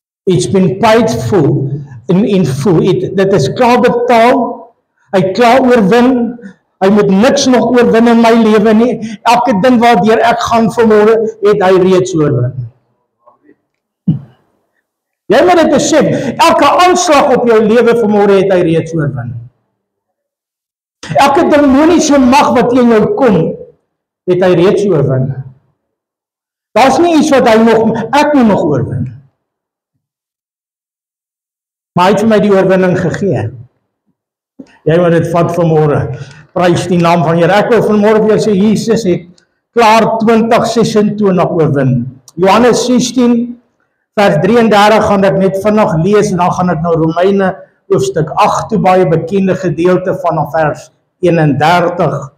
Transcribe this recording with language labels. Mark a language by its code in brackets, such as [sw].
[en] It's been paid full, in full, [af] dit is klaar betaal, hy het klaar oorwin, hy moet niks nog oorwin in my lewe nie, elke ding waardeur ek gaan vanmôre, het hy reeds oorwin. Jy moet dit besef, elke aanslag op jou lewe vanmôre het hy reeds oorwin. Elke demoniese mag wat teen jou kom, het hy reeds oorwin. Daar's nie iets wat ek moet nog oorwin. Maar hy het vir my die oorwinning gegee. Jy moet dit vat vanmôre. Prys die naam van Here. Ek wil vanmôre vir jou sê, Jesus het klaar 2026 oorwin. Johannes 16 vers 33 gaan ek net vinnig lees en dan gaan ek nou Romeine hoofstuk 8 toe, baie bekende gedeelte van vers 31.